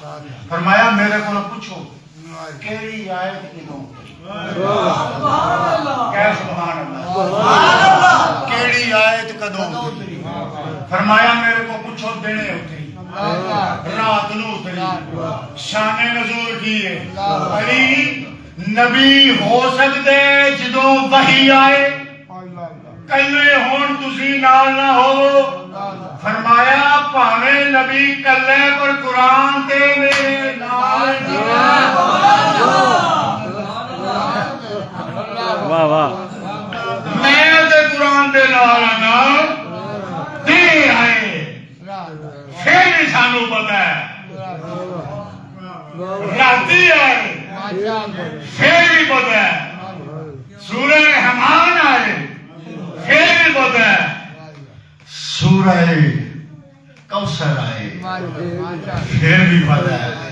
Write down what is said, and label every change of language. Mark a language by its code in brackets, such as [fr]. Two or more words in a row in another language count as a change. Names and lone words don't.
[pa] فرمایا میرے کو پوچھو کیڑی آیت کدوں کہ [ar] سبحان اللہ [pa] کیڑی آیت کدوں. فرمایا میرے کو پوچھو دینے اتری رات نو اتری شان نزول کی ہے. علی نبی ہو سکتے جدوں وحی آئے کلے ہون تسی نال نہ ہو. فرمایا پاویں نبی کلے پر قرآن تے میرے نال واہ واہ. میں تے قرآن دے نال نا تے آئے پھر بھی سانو پتہ ہے راتی آئے پھر بھی پتہ ہے سورہ رحمان آئے پھر بھی پتہ ہے سورہ کوثر آئے پھر بھی پتہ ہے.